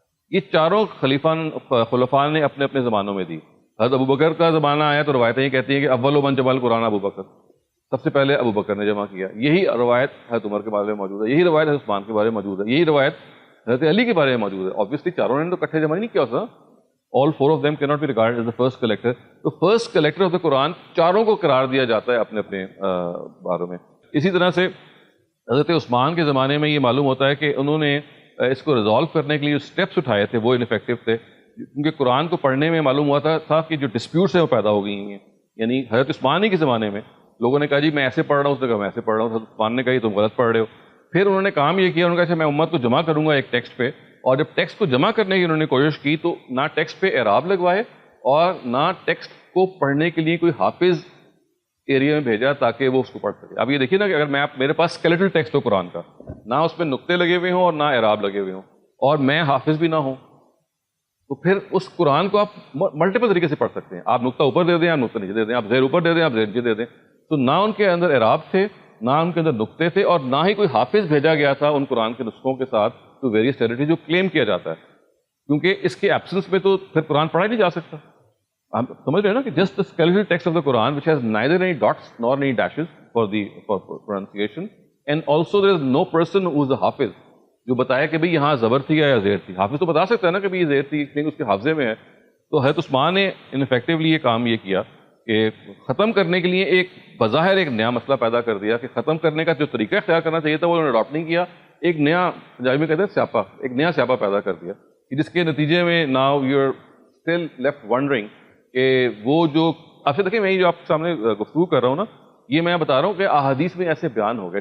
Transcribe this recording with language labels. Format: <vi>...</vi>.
<ur>یہ چاروں خلفاء نے اپنے اپنے زمانوں میں دی. حضرت ابوبکر کا زمانہ آیا تو روایتیں یہ کہتی ہیں کہ</ur> <ar>اول من جمع القرآن</ar> <ur>ابوبکر، سب سے پہلے ابوبکر نے جمع کیا. یہی روایت حضرت عمر کے بارے میں موجود ہے، یہی روایت حضرت عثمان کے بارے میں موجود ہے، یہی روایت حضرت علی کے بارے میں موجود ہے. آبویسلی چاروں نے تو اکٹھے جمع نہیں کیا ہوتا.</ur> <en>All 4 of them cannot be regarded as the first collector.</en> <ur>تو</ur> <en>first collector of the</en> <ur>قرآن چاروں کو قرار دیا جاتا ہے اپنے اپنے باروں میں. اسی طرح سے حضرت عثمان کے زمانے میں یہ معلوم ہوتا ہے کہ انہوں نے اس کو ریزالو کرنے کے لیے جو اسٹیپس اٹھائے تھے وہ انفیکٹو تھے، کیونکہ قرآن کو پڑھنے میں معلوم ہوا تھا کہ جو ڈسپیوٹس ہیں وہ پیدا ہو گئی ہیں. یعنی حضرت عثمان ہی کے زمانے میں لوگوں نے کہا جی میں ایسے پڑھ رہا ہوں، اس نے کہا میں ایسے پڑھ رہا ہوں. حضرت عثمان نے کہا یہ تم غلط پڑھ رہے ہو. پھر انہوں نے کام یہ کیا، انہوں نے کہا میں امت کو جمع کروں گا ایک ٹیکسٹ پہ، اور جب ٹیکسٹ کو جمع کرنے کی انہوں نے کوشش کی تو نہ ٹیکسٹ پہ اعراب لگوائے اور نہ ٹیکسٹ کو پڑھنے کے لیے کوئی حافظ ایریا میں بھیجا تاکہ وہ اس کو پڑھ سکے. اب یہ دیکھیے نا کہ اگر میرے پاس اسکیلیٹل ٹیکسٹ ہو قرآن کا، نہ اس پہ نقطے لگے ہوئے ہوں اور نہ اعراب لگے ہوئے ہوں، اور میں حافظ بھی نہ ہوں، تو پھر اس قرآن کو آپ ملٹیپل طریقے سے پڑھ سکتے ہیں. آپ نقطہ اوپر دے دیں، آپ نقطہ نیچے دے دیں، آپ زیر اوپر دے دیں، آپ زیر نیچے دے دیں. تو نہ ان کے اندر اعراب تھے، نہ ان کے اندر نقطے تھے، اور نہ ہی کوئی حافظ بھیجا گیا تھا ان قرآن کے نسخوں کے ساتھ</ur> <en>to various territory</en> <ur>جو کلیم کیا جاتا ہے، کیونکہ اس کے ایبسنس میں تو پھر قرآن پڑھا ہی نہیں جا سکتا. آپ سمجھ رہے ہیں نا کہ just</ur> <en>the skeletal text of the Quran which has neither any dots nor any dashes for pronunciation, and also there is no person who is a حافظ</en> <ur>جو بتایا کہ بھئی یہاں زبر تھی یا زیر تھی. حافظ تو بتا سکتا ہے نا کہ بھئی یہ زیر تھی لیکن اس کے حافظے میں ہے. تو حضرت عثمان نے انفیکٹولی یہ کام یہ کیا کہ ختم کرنے کے لیے ایک بظاہر ایک نیا مسئلہ پیدا کر دیا کہ ختم کرنے کا جو طریقہ اختیار کرنا چاہیے تھا وہ انہوں نے اڈاپٹ نہیں کیا. ایک نیا پنجابی میں کہتے ہیں سیاپا، ایک نیا سیاپا پیدا کر دیا جس کے نتیجے میں</ur> <en>now you are still left wondering</en> <ur>کہ وہ جو آپ سے دیکھیں میں جو آپ کے سامنے گفتگو کر رہا ہوں نا، یہ میں بتا رہا ہوں کہ احادیث میں ایسے بیان ہو گئے.</ur>